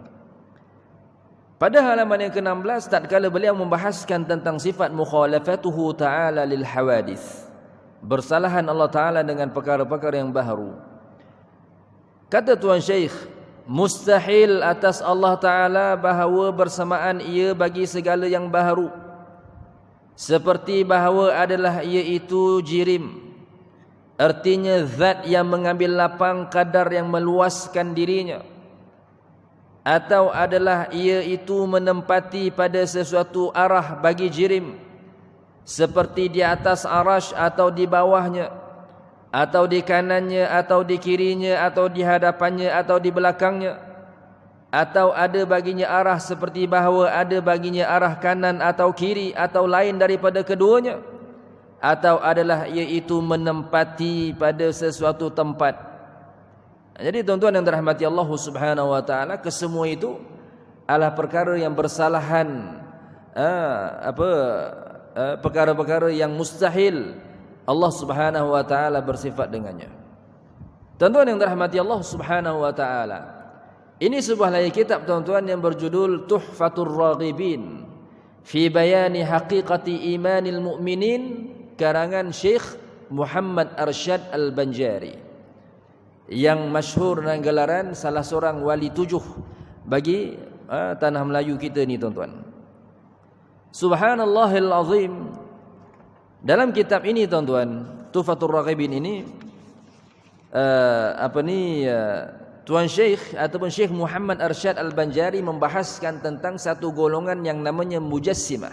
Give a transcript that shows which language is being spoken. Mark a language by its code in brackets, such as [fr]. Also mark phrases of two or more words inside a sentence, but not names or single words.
[ms] Pada halaman yang ke-16, tatkala beliau membahaskan tentang sifat [ar] مخالفته تعالى للحوادث, [ms] bersalahan Allah Ta'ala dengan perkara-perkara yang baharu. Kata Tuan Syekh, mustahil atas Allah Ta'ala bahawa bersamaan ia bagi segala yang baharu, seperti bahawa adalah ia itu jirim. Artinya zat yang mengambil lapang kadar yang meluaskan dirinya, atau adalah ia itu menempati pada sesuatu arah bagi jirim, seperti di atas arash atau di bawahnya, atau di kanannya atau di kirinya, atau di hadapannya atau di belakangnya, atau ada baginya arah seperti bahawa ada baginya arah kanan atau kiri, atau lain daripada keduanya, atau adalah ia itu menempati pada sesuatu tempat. Jadi tuan-tuan yang dirahmati Allah [ar] سبحانه وتعالى, [ms] kesemua itu adalah perkara yang bersalahan, perkara-perkara yang mustahil Allah [ar] سبحانه وتعالى [ms] bersifat dengannya. Tuan-tuan yang dirahmati Allah [ar] سبحانه وتعالى, [ms] ini sebuah lagi kitab tuan-tuan yang berjudul Tuhfatur Raghibin fi bayani haqiqati imanil mu'minin, karangan Syekh Muhammad Arsyad Al-Banjari, yang masyhur dengan gelaran salah seorang wali 7 bagi tanah Melayu kita ni tuan-tuan. [ar] سبحان الله العظيم. [ms] Dalam kitab ini tuan-tuan, Tuhfatur Raghibin ini, Tuan Syekh ataupun Syekh Muhammad Arsyad Al-Banjari membahaskan tentang satu golongan yang namanya Mujassimah.